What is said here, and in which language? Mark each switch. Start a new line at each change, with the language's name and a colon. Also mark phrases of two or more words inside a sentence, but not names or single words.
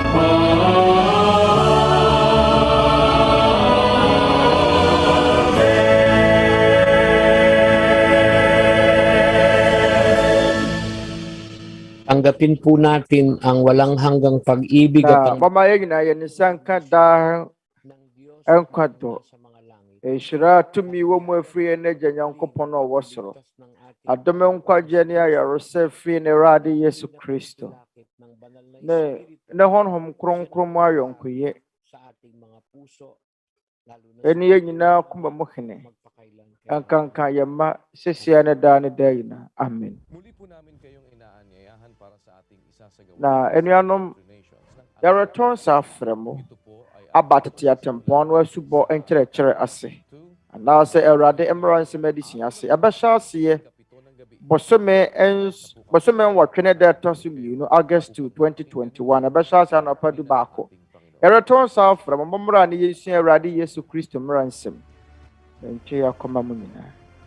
Filipino: Tanggapin po natin ang walang hanggang pag-ibig
Akan: Na mama yɛn nyinaa yɛn nsa nka daa
Filipino: ng Diyos
Akan: ɛnkwa dɔ.
Filipino: sa mga langit.
Akan: Nhyira tumi wɔ mu afiri yɛn Agya Nyankopɔn a ɔwɔ soro. Adom nkwagye ne ayaresa firi ne Awurade Yesu Kristo. Ne honhom kronkron mu ayɔnkoyɛ
Filipino: sa ating mga puso, lalo na
Akan: ɛne yɛn nyinaa koma mu hene.
Filipino: magpakailan.
Akan: Ɛnkanka yɛn mma sesia ne daa ne daa nyinaa. Amen.
Filipino: Muli po namin kayong inaanyayahan para sa ating isasagawa
Akan: Na anuanom, yɛretɔn sa afrɛ mo
Filipino: Ito po ay
Akan: aba tete atempɔn no asubɔ nkyerɛkyerɛ ase anaasɛ Awurade mmara nsɛm adesua ase. Ɛbɛhyɛ aseɛ bosome nwɔtwe ne da ɛtɔ so mmienu August 2 2021 ɛbɛhyɛ ase anɔpa du baako yɛretɔn saa afra mo mmra ne yɛsua Awurade Yesu Kristo mmara nsɛm ntwe akɔma mu nyinaa.